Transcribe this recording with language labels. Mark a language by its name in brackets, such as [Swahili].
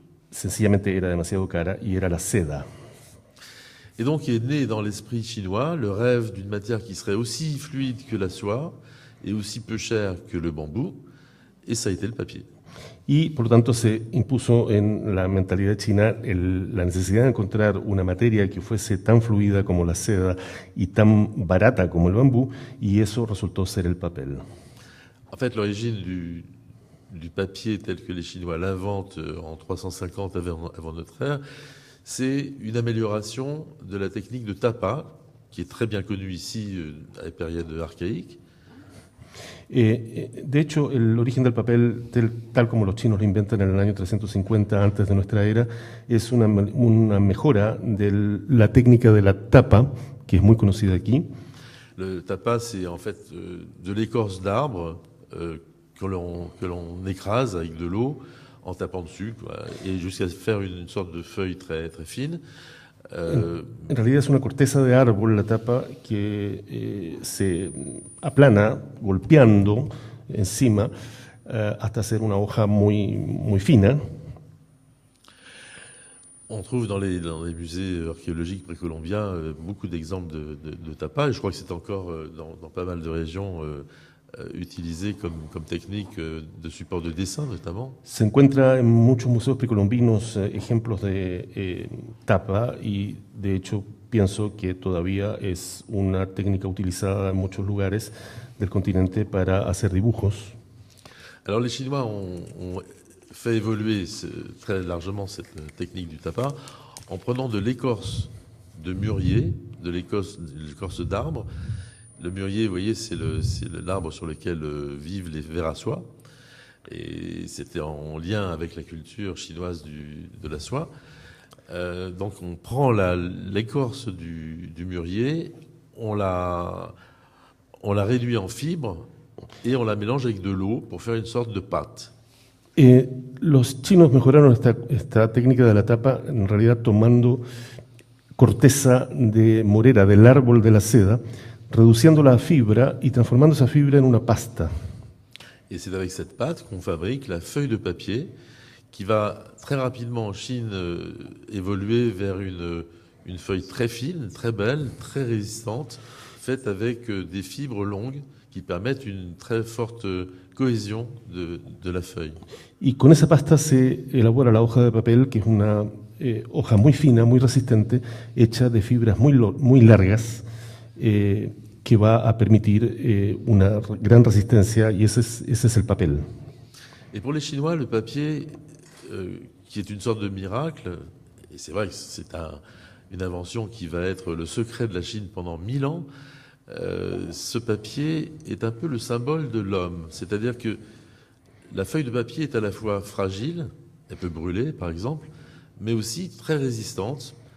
[Spanish] Sencillamente era demasiado cara y era la seda. [French] Et donc est né dans l'esprit chinois le rêve d'une matière qui serait aussi fluide que la soie et aussi peu chère que le bambou, et ça a été le papier. [Spanish] Y por lo tanto se impuso en la mentalidad china la necesidad de encontrar una materia que fuese tan fluida como la seda y tan barata como el bambú, y eso resultó ser el papel. [French] En fait, l'origine du papier tel que les Chinois l'inventent en 350 avant notre ère, c'est une amélioration de la technique de tapa, qui est très bien connue ici à la période archaïque. [Spanish] De hecho, el origen del papel, tal como los chinos lo inventan en el año 350 antes de nuestra era, es una mejora de la técnica de la tapa, que es muy conocida aquí. [French] Le tapa, c'est en fait de l'écorce d'arbre que l'on écrase avec de l'eau en tapant dessus, quoi, et jusqu'à faire une sorte de feuille très, très fine. [Spanish] En realidad es una corteza de árbol, la tapa, que se aplana golpeando encima hasta hacer una hoja muy, muy fina. [French] On trouve dans les musées archéologiques précolombiens beaucoup d'exemples de tapa, et je crois que c'est encore dans pas mal de régions utilisé comme technique de support de dessin notamment. [Spanish] Se encuentra en muchos museos precolombinos ejemplos de tapa, y de hecho pienso que todavía es una técnica utilizada en muchos lugares del continente para hacer dibujos. [French] Alors les Chinois ont fait évoluer très largement cette technique du tapa en prenant de l'écorce de mûrier, de l'écorce d'arbre. Le mûrier, vous voyez, c'est l'arbre sur lequel vivent les vers à soie. Et c'était en lien avec la culture chinoise de la soie. Donc on prend l'écorce du mûrier, on la réduit en fibres et on la mélange avec de l'eau pour faire une sorte de pâte. [Spanish] Los chinos mejoraron esta técnica de la tapa en realidad tomando corteza de morera del árbol de la seda, reduciéndola a fibra y transformando esa fibra en una pasta. [French] Et c'est avec cette pâte qu'on fabrique la feuille de papier qui va très rapidement en Chine évoluer vers une feuille très fine, très belle, très résistante, faite avec des fibres longues qui permettent une très forte cohésion de la feuille. [Spanish] Y con esa pasta se elabora la hoja de papel, que es una hoja muy fina, muy resistente, hecha de fibras muy largas, que va a permitir una gran resistencia, y ese es el papel. [French] Et pour les Chinois, le papier, qui est une sorte de miracle, et c'est vrai que c'est une invention qui va être le secret de la Chine pendant 1000 ans, ce papier est un peu le symbole de l'homme. C'est-à-dire que la feuille de papier est à la fois fragile, elle peut brûler par exemple, mais aussi très résistante.